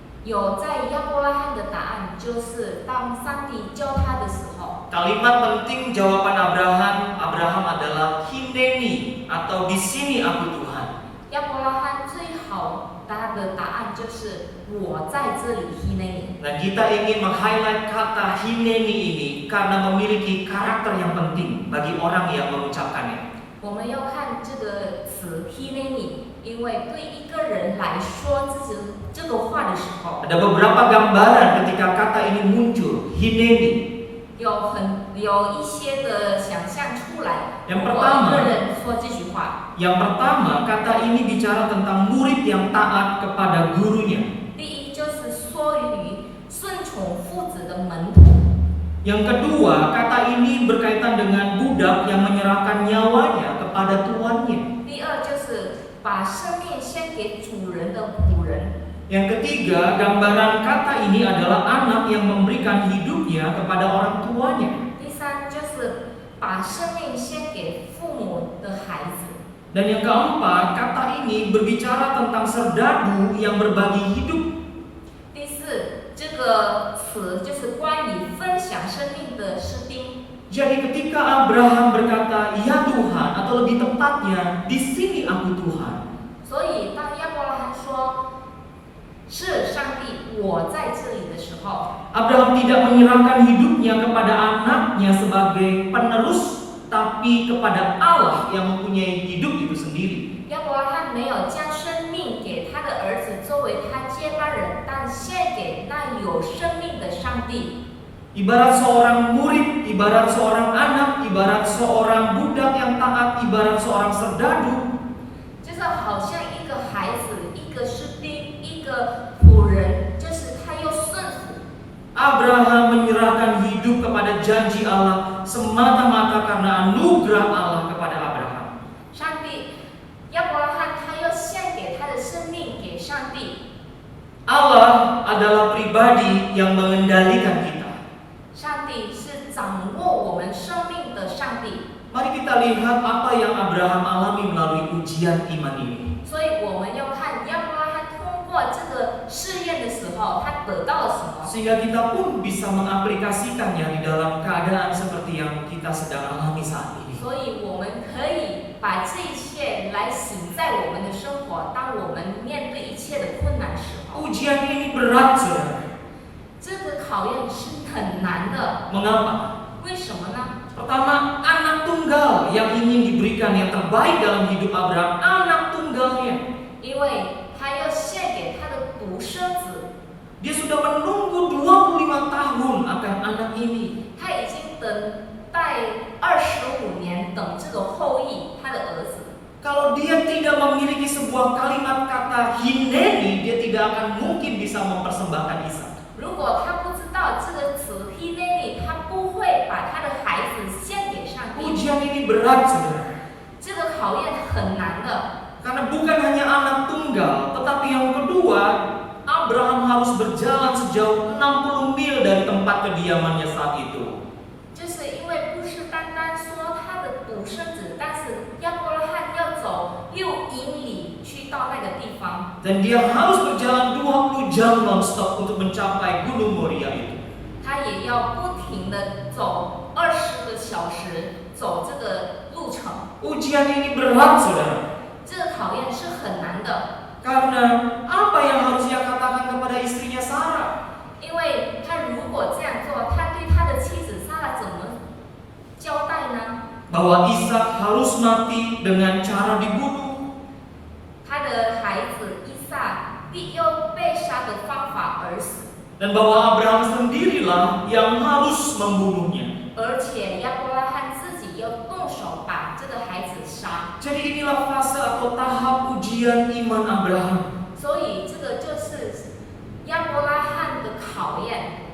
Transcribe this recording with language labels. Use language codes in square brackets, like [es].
[zh] 就是当上帝教他的时候， [id] Kalimat penting jawaban Abraham adalah Hineni atau di sini aku Tuhan. [zh] 亚伯拉罕最好他的答案就是我在这里 Hineni。 [id] Dan kita ingin meng-highlight kata Hineni ini karena memiliki karakter yang penting bagi orang yang mengucapkannya. [zh] 我们要看这个词 Hineni， 因为对一个人来说，这个话的时候， [id] Ada beberapa gambaran ketika kata ini muncul, Hineni. [zh] 有一些的想象出来。 [id] Yang [zh] 一个人说这句话， [id] Yang pertama, kata ini bicara tentang murid yang taat kepada gurunya. [zh] 第一就是说于顺从父子的门徒。 [id] Yang kedua, kata ini berkaitan dengan budak yang menyerahkan nyawanya kepada tuannya. [zh] 第二就是把生命献给主人的仆人。 [id] Yang ketiga, gambaran kata ini adalah anak yang memberikan hidupnya kepada orang tuanya. [zh] 第三就是把生命献给父母的孩子。 [id] Dan yang keempat, kata ini berbicara tentang serdadu yang berbagi hidup. [zh] 第四，这个词就是关于分享生命的士兵。 [id] Jadi ketika Abraham berkata, "Ya Tuhan," atau lebih tepatnya, "Di sini aku Tuhan." [zh] 所以当亚伯拉罕说是上帝，我在这里的时候， [id] Abraham tidak menyerahkan hidupnya kepada anaknya sebagai penerus, tapi kepada Allah yang mempunyai hidup itu sendiri. [zh] 亚伯拉罕没有将生命给他的儿子作为他接班人，但献给那有生命的上帝。 [id] Ibarat seorang murid, ibarat seorang anak, ibarat seorang budak yang taat, ibarat seorang serdadu. [zh] 就是好像一个孩子，一个士兵，一个仆人，就是他又顺服。 [id] Abraham menyerahkan hidup kepada janji Allah semata-mata karena anugerah Allah kepada Abraham. [zh] 上帝，亚伯拉罕他要献给他的生命给上帝。 [id] Allah adalah pribadi yang mengendalikan kita. [zh] 上帝是掌握我们生命的上帝。 [id] Mari kita lihat apa yang Abraham alami melalui ujian iman ini. [zh] 所以我们要看亚伯拉罕通过这个试验的时候，他得到了什么， [id] Sehingga kita pun bisa mengaplikasikannya di dalam keadaan seperti yang kita sedang alami saat ini. [zh] 所以我们可以把这一切来行在我们的生活。当我们面对一切的困难时候， [id] Ujian ini berat, saudara. [zh] 这个考验是很难的。 [id] Mengapa? [zh] 为什么呢？ [id] Pertama, anak tunggal yang ingin diberikan yang terbaik dalam hidup Abraham, anak tunggalnya. [zh] 因为他要献给他的独生子， [id] Dia sudah menunggu 25 tahun akan anak ini. [zh] 他已经等待25年，等这个后裔，他的儿子。 [id] Kalau dia tidak memiliki sebuah kalimat kata Hineni, dia tidak akan mungkin bisa mempersembahkan Ishak. [zh] 如果他不知道这个词 Hineni， 他不会把他的孩子献给上帝。 [id] Ujian ini berat, saudara. [zh] 这个考验很难的， [id] Karena bukan hanya anak tunggal, tetapi yang kedua, Abraham harus berjalan sejauh 60 mil dari tempat kediamannya saat itu. [zh] 就是因为不是单单说他的独生子，但是亚伯拉罕要走6英里去到那个地方， [id] Dan dia harus berjalan 20 jam non-stop untuk mencapai Gunung Moria itu. [zh] 他也要不停的走20个小时，走这个路程。 [id] Ujian ini berat, saudara. [zh] 这个考验是很难的， [id] Karena apa yang harus ia katakan kepada istrinya Sarah? [zh] 因为他如果这样做，他对他的妻子撒拉怎么交代呢？ [id] Bahwa Ishak harus mati dengan cara dibunuh. [zh] 他的孩子以撒必用被杀的方法而死， [id] Dan bahwa Abraham sendirilah yang harus membunuhnya. [zh] 而且亚伯拉罕自己要动手把这个孩子杀。 [id] Jadi inilah fase atau tahap ujian iman Abraham. [zh] 所以这个就是亚伯拉罕的考验。